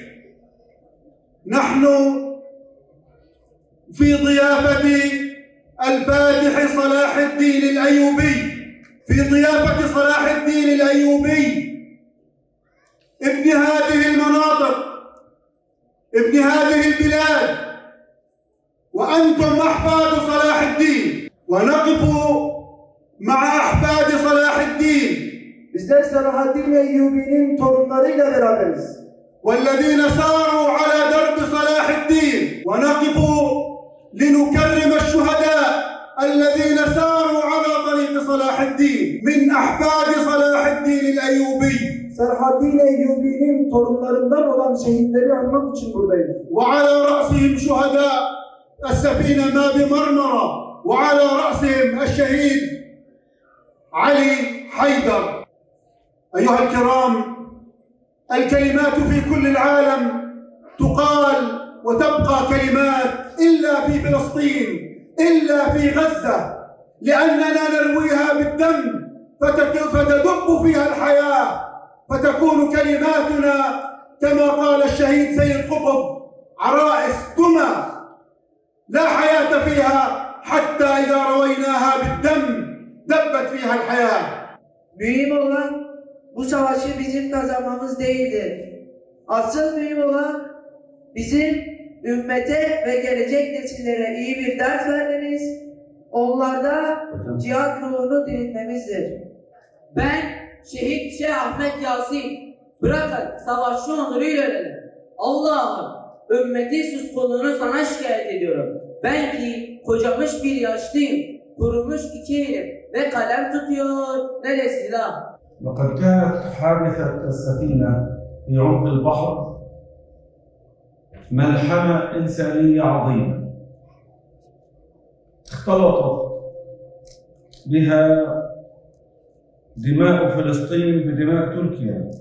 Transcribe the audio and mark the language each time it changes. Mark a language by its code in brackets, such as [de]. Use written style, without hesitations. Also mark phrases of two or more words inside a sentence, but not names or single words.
[ar] نحن في ضيافة الفاتح صلاح الدين الأيوبي، في ضيافة صلاح الدين الأيوبي ابن هذه المناطق، ابن هذه البلاد، وأنتم أحفاد صلاح الدين، ونقف مع أحفاد صلاح الدين. [tr] bizler Selahaddin Eyyubi'nin torunlarıyla beraberiz. [ar] والذين ساروا على درب صلاح الدين، ونقف لنكرم الشهداء الذين ساروا على طريق صلاح الدين من أحفاد صلاح الدين الأيوبي. [tr] Selahaddin Eyyubi'nin torunlarından olan şehitleri anmak için buradayız. [ar] وعلى رأسهم شهداء السفينة ما بمرمرة، وعلى رأسهم الشهيد علي حيدر. أيها الكرام، الكلمات في كل العالم تقال وتبقى كلمات إلا في فلسطين، إلا في غزة، لأننا نرويها بالدم فتدب فيها الحياة، فتكون كلماتنا كما قال الشهيد سيد قطب عرائس دمى لا حياة فيها حتى إذا رويناها بالدم دبت فيها الحياة. [tr] Mühim olan bu savaşı bizim kazanmamız değildir. Asıl mühim olan bizim ümmete ve gelecek nesillere iyi bir ders vermemiz, onlarda cihat ruhunu diriltmemizdir. Ben şehit Şeyh Ahmet Yasin. Bırakın savaşçı onuruyla ölelim. Allah'ım ümmeti suskunluğunu sana şikayet ediyorum. Ben ki kocamış bir yaşlıyım. Kurumuş iki elim ne kalem tutuyor ne de silah. [ar] لقد كانت حادثة السفينة في عمق البحر ملحمة إنسانية عظيمة اختلطت بها دماء فلسطين بدماء تركيا،